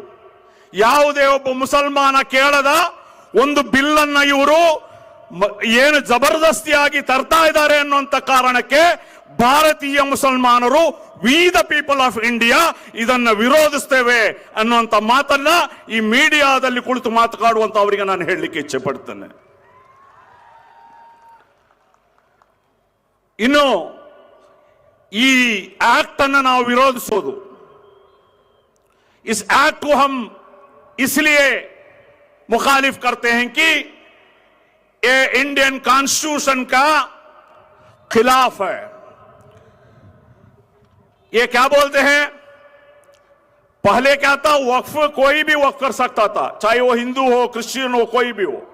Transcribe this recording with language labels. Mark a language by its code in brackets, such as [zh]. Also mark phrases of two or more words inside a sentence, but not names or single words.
[kn] ಯಾವುದೇ ಒಬ್ಬ ಮುಸಲ್ಮಾನ ಕೇಳದ ಒಂದು ಬಿಲ್ ಅನ್ನ ಇವರು ಏನು ಜಬರ್ದಸ್ತಿಯಾಗಿ ತರ್ತಾ ಇದ್ದಾರೆ ಅನ್ನುವಂತ ಕಾರಣಕ್ಕೆ ಭಾರತೀಯ ಮುಸಲ್ಮಾನರು, [en] we the people of India [kn] ಇದನ್ನ ವಿರೋಧಿಸ್ತೇವೆ ಅನ್ನುವಂತ ಮಾತನ್ನ ಈ ಮೀಡಿಯಾದಲ್ಲಿ ಕುಳಿತು ಮಾತನಾಡುವಂತ ಅವರಿಗೆ ನಾನು ಹೇಳಲಿಕ್ಕೆ ಇಚ್ಛೆ ಪಡ್ತೇನೆ। ಇನ್ನು ಈ एक्ट अन्न ನಾವು ವಿರೋಧಿಸೋದು, [hi] इस एक्ट को हम इसलिए मुखालिफ करते हैं कि ये [en] Indian constitution [hi] का खिलाफ है। ये क्या बोलते हैं, पहले क्या था, वक्फ कोई भी वक्फ कर सकता था, चाहे वो हिंदू हो, क्रिश्चियन हो, कोई भी हो।